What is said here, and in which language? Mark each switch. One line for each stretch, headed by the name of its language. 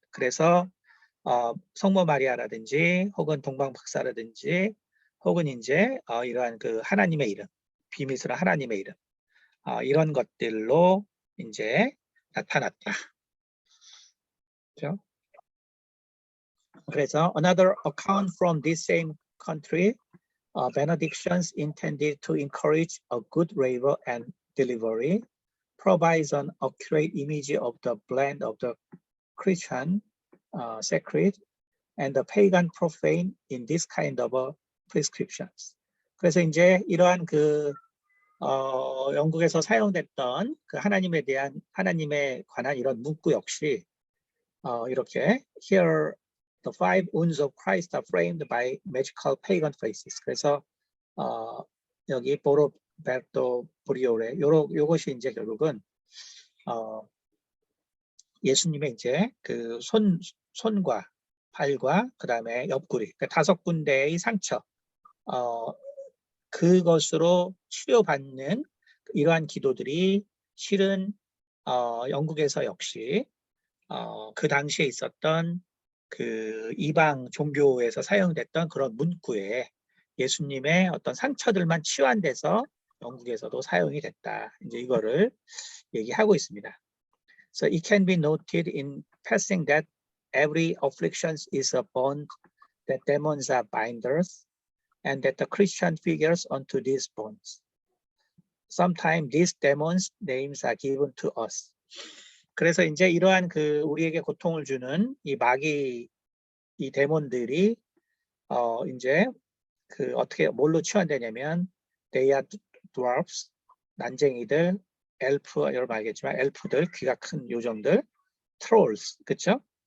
Korean: 그래서 성모 마리아라든지 혹은 동방박사라든지 혹은 이제 이러한 그 하나님의 이름, 비밀스러운 하나님의 이름 이런 것들로 이제 나타났다. 그렇죠? 그래서
English: another account from this same country, benedictions intended to encourage a good labor and delivery, provides an accurate image of the blend of the Christian sacred and the pagan profane in this kind of prescriptions.
Korean: 그래서 이제 이러한 그 영국에서 사용됐던 그 하나님에 관한 이런 문구 역시 이렇게
English: here the five wounds of Christ are framed by magical pagan phrases.
Korean: 그래서 여기 보로베르토 브리오레 요것이 이제 결국은 예수님의 이제 그 손과 팔과 그 다음에 옆구리 그 5군데의 상처 그것으로 치료받는 이러한 기도들이 실은 영국에서 역시 그 당시에 있었던 그 이방 종교에서 사용됐던 그런 문구에 예수님의 어떤 상처들만 치유한돼서 영국에서도 사용이 됐다. 이제 이거를 얘기하고 있습니다.
English: So it can be noted in passing that every affliction is a bond, that demons are binders, and that the Christian figures onto these bonds. Sometimes these demons' names are given to us.
Korean: 그래서 이제 이러한 그 우리에게 고통을 주는 이 마귀 이 데몬들이 이제 그 어떻게 뭘로 치환되냐면
English: they are dwarfs
Korean: 난쟁이들, 엘프 여러분 알겠지만 엘프들 귀가 큰 요정들, trolls 그렇죠?